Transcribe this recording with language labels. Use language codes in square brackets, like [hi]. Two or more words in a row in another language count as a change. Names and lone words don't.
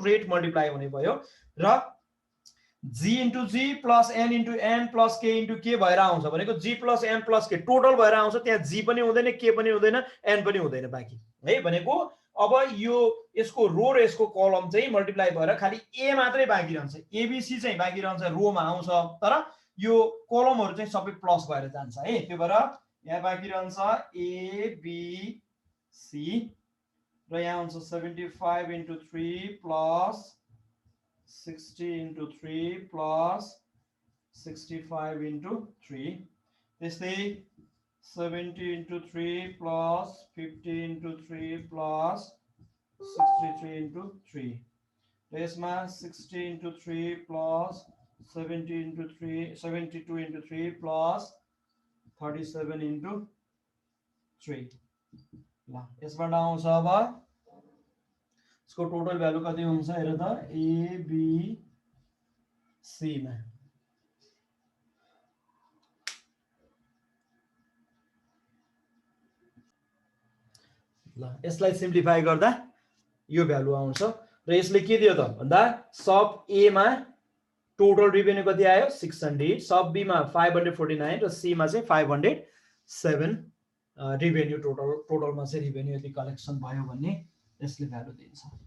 [ne] रेट मल्टिप्लाई हुने भयो र [en] G into G plus N into N plus K into K [ne] भएर आउँछ भनेको [en] G plus N plus K total [ne] भएर आउँछ त्यहाँ जी पनि हुँदैन के पनि हुँदैन एन पनि हुँदैन बाँकी है भनेको अब यो यसको रो र यसको कलम चाहिँ मल्टिप्लाई भएर खालि ए मात्रै बाँकी रहन्छ एबिसी चाहिँ बाँकी रहन्छ रोमा आउँछ तर यो कलमहरू चाहिँ सबै प्लस भएर जान्छ है त्यो भएर यहाँ बाँकी रहन्छ एबिसी र यहाँ हुन्छ [en] 75 into 3 plus 60 into 3 plus 65 into 3 त्यस्तै 70 into 3 plus 50 into 3 plus 63 into 3 [ne] र यसमा [en] 60 into 3 plus 70 into 3 72 into 3 plus 37 into 3 [ne] ल यसबाट आउँछ अब इसको टोटल भ्यालु कति हुन्छ हेर त ए बी सी मा ल यसलाई सिम्प्लिफाई गर्दा यो भ्यालु आउँछ र यसले के दियो त भन्दा सब ए मा [en] total revenue [ne] कति आयो 600 सब बी मा 549 र सी मा चाहिँ 507 रिभेन्यू टोटलमा चाहिँ रिभेन्यू यति कलेक्सन भयो भन्ने यसले भ्यालु दिन्छ